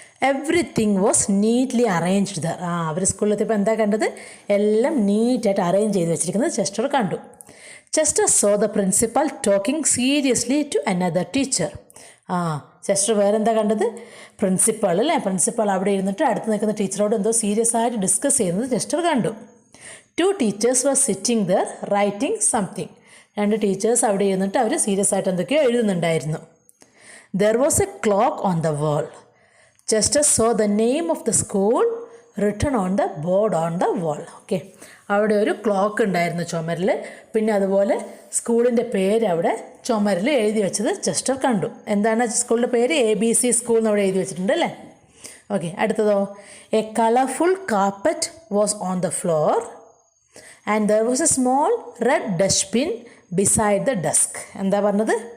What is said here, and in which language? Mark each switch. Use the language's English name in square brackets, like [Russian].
[English] Everything was neatly arranged there. [Malayalam] അവർ സ്കൂളിലെത്തിയപ്പോൾ എന്താ കണ്ടത്, എല്ലാം നീറ്റായിട്ട് അറേഞ്ച് ചെയ്ത് വെച്ചിരിക്കുന്നത് ചെസ്റ്റർ കണ്ടു. [English] Chester saw the principal talking seriously to another teacher. [Malayalam] Chester വേറെന്താ കണ്ടത്, പ്രിൻസിപ്പൾ അവിടെ ഇരുന്നിട്ട് അടുത്ത് നിൽക്കുന്ന ടീച്ചറോട് എന്തോ സീരിയസ് ആയിട്ട് ഡിസ്കസ് ചെയ്യുന്നത് ചെസ്റ്റർ കണ്ടു. [English] 2 teachers were sitting there writing something. [Malayalam] 2 teachers അവിടെ ഇരുന്നിട്ട് അവർ സീരിയസ് ആയിട്ട് എന്തൊക്കെയോ എഴുതുന്നുണ്ടായിരുന്നു. [English] There was a clock on the wall. Chester saw the name of the school written on the board on the wall. [Malayalam] Okay, അവിടെ ഒരു clock ഉണ്ടായിരുന്നു ചുമരിൽ, പിന്നെ അതുപോലെ സ്കൂളിൻ്റെ പേര് അവിടെ ചുമരിൽ എഴുതി വെച്ചത് ചെസ്റ്റർ കണ്ടു. എന്താണ് സ്കൂളിൻ്റെ പേര്? ABC സ്കൂൾ എന്ന് അവിടെ എഴുതി വെച്ചിട്ടുണ്ട് അല്ലേ? Okay, അടുത്തതോ? [English] A colourful carpet was on the floor and there was a small red dustbin beside the desk. [Malayalam] എന്താ പറഞ്ഞത്?